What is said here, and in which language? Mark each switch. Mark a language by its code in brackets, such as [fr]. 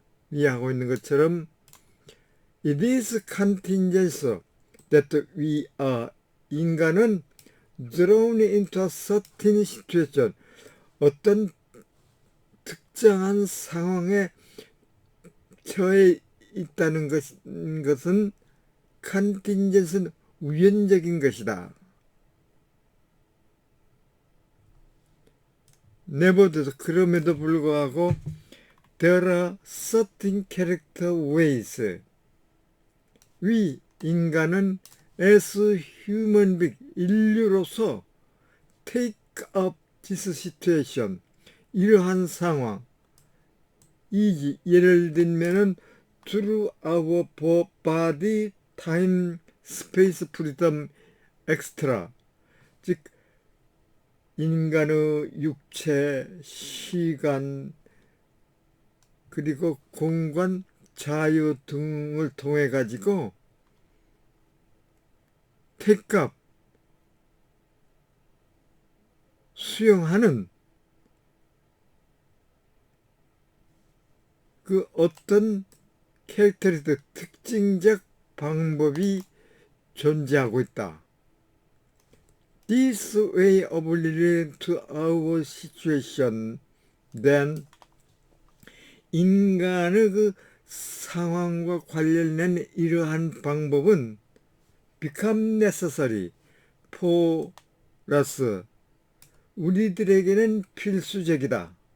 [ko] 이해하고 있는 것처럼 [en] It is contingent that we are [ko] 인간은 [en] drawn into a certain situation [ko] 어떤 특정한 상황에 처해 있다는 것은 contingent은 우연적인 것이다. [en] Nevertheless, [ko] 그럼에도 불구하고 [en] there are certain character ways we [ko] 인간은 [en] as human being [ko] 인류로서 [en] take up this situation [ko] 이러한 상황 예를 들면은 [en] through our body, time, space, freedom, extra [ko] 즉 인간의 육체, 시간 그리고 공간, 자유 등을 통해 가지고 [en] take up [ko] 수용하는 그 어떤 캐릭터리스틱 특징적 방법이 존재하고 있다. [en] This way of relating to our situation, then [ko] 인간의 그 상황과 관련된 이러한 방법은 [en] become necessary for us. [ko] 우리들에게는 필수적이다.